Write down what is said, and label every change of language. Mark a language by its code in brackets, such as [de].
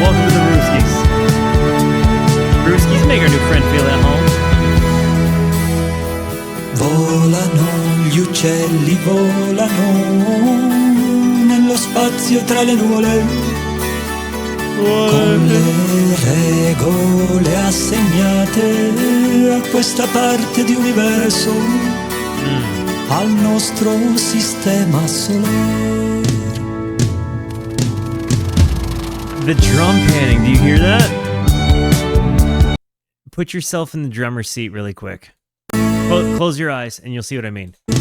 [en] Welcome to the Rooskies. Rooskies make our new friend feel at home. [it] Volano, gli uccelli volano nello spazio tra le nuvole, con le regole assegnate a questa parte di universo, al nostro sistema solare. [en] The drum panning, do you hear that? Put yourself in the drummer's seat really quick. Close your eyes and you'll see what I mean.